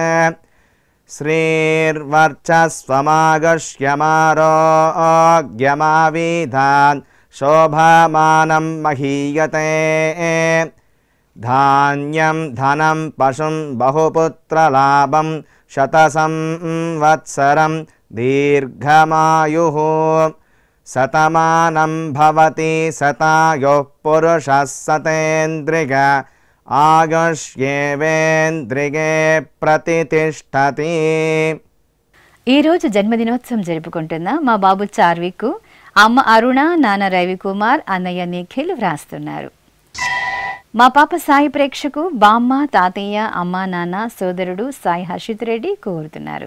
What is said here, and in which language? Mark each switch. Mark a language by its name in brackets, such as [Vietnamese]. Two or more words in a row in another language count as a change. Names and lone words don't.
[Sanskrit] श्रीर्वर्चस्वमागश्यमारोग्यमाविधान् शोभमानं महीयते धान्यं धनं पशुं बहुपुत्रलाभं शतसंवत्सरं दीर्घमायुः शतमानं भवति शतायुः पुरुषः शतेन्द्रिय ఆయుష్యేవేంద్రియే ప్రతితిష్టతి. [Telugu] ఈరోజు జన్మదినోత్సవం జరుపుకుంటున్న మా బాబు చార్విక్, అమ్మ అరుణ, నాన్న రవికుమార్, అన్నయ్య నిఖిల్ వ్రాస్తున్నారు. మా పాప సాయి ప్రేక్షకు బామ్మ, తాతయ్య, అమ్మ, నాన్న, సోదరుడు సాయి హర్షిత్ రెడ్డి కోరుతున్నారు.